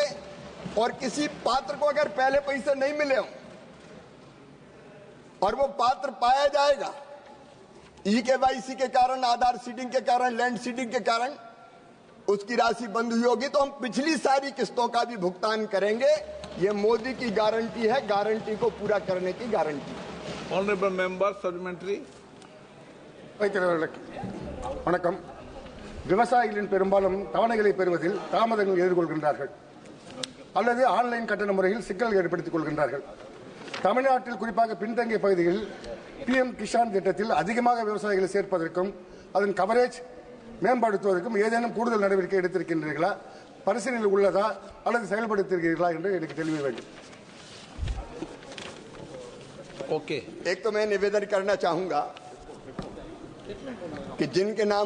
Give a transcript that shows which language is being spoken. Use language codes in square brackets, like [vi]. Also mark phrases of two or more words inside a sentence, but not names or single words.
[hi] और किसी पात्र को अगर पहले पैसे नहीं मिले हो और वो पात्र पाया जाएगा KYC के कारण, आधार सीडिंग के कारण, [en] land seeding [hi] के कारण उसकी राशि बंद हुई होगी, तो हम पिछली सारी किस्तों का भी भुगतान करेंगे। ये मोदी की गारंटी है, गारंटी को पूरा करने की गारंटी। [en] Honourable member supplementary. [ta] வணக்கம். விவசாயிகளின் பெரும்பாலும் தவணைகளை பெறுவதில் தாமதங்கள் எதிர்கொள்கின்றார்கள் அல்லது ஆன்லைன் கட்டண முறையில் சிக்கல்கள் ஏற்படுத்திக் கொள்கின்றார்கள். தமிழ்நாட்டில் குறிப்பாக பின்தங்கிய பகுதிகளில் PM கிஷான் திட்டத்தில் அதிகமாக விவசாயிகளை சேர்ப்பதற்கும் அதன் கவரேஜ் மேம்படுத்துவதற்கும் ஏதேனும் கூடுதல் நடவடிக்கை எடுத்திருக்கின்றீர்களா, பரிசீலனையில் உள்ளதா அல்லது செயல்படுத்தியிருக்கிறீர்களா என்று எனக்கு தெளிவு வேண்டும். [hi] एक तो मैं निवेदन करना चाहूंगा कि जिनके नाम